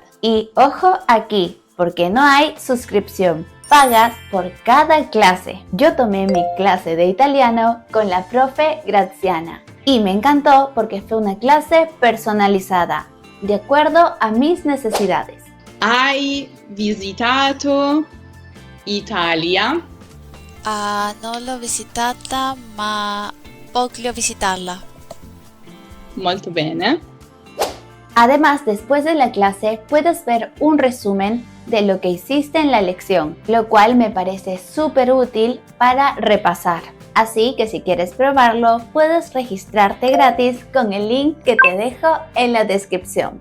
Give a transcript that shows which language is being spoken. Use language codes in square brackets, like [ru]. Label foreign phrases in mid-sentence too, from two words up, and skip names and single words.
[es] Y ojo aquí, porque no hay suscripción. Pagas por cada clase. Yo tomé mi clase de italiano con la profe Graziana y me encantó porque fue una clase personalizada, de acuerdo a mis necesidades. [it] Hai visitato Italia? Non l'ho visitata, ma voglio visitarla. Molto bene. [es] Además, después de la clase puedes ver un resumen de lo que hiciste en la lección, lo cual me parece súper útil para repasar. Así que si quieres probarlo, puedes registrarte gratis con el link que te dejo en la descripción.